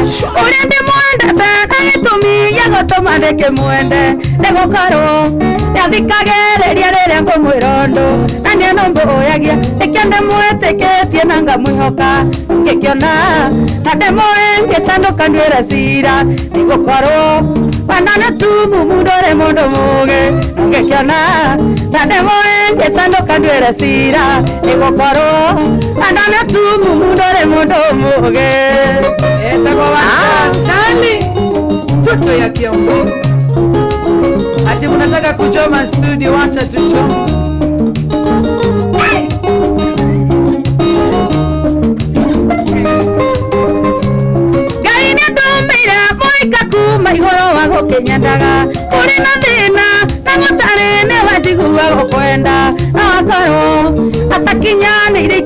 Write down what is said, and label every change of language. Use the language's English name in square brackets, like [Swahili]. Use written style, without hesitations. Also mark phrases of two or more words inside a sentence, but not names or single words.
[Kikuyu] Uria ndimwendete na gitumi gia gutuma ndikimwende nigukorwo ndathikagĩrĩria rĩrĩa ngũmwĩra ũndũ na nĩanũmbũyagia nĩkĩo ndĩmwĩtĩkĩtie na ngamwĩhoka ngĩkĩona na ndĩmũĩ ngĩcanũka nduĩre cira nĩgũkorwo wandane tu mũndũ ũrĩ mũndũ mũũgĩ ngĩkĩona na ndĩmũĩ ngĩcanũka nduĩre cira nĩgũkorwo wandane tu mũndũ ũrĩ mũndũ mũũgĩ Etagwa Wasani. [Swahili] Toto ya [Kikuyu] Kiambu. [Swahili] Ati mnataka kuchoma studio, wacha tuchome. [Kikuyu] Ngai nĩndũmĩire mũika kuma igũrũ wa gũkĩnyendaga kũrĩ na thĩna na gũtarĩ nĩ wanjigua gũkwenda na wakorwo atakinyanĩire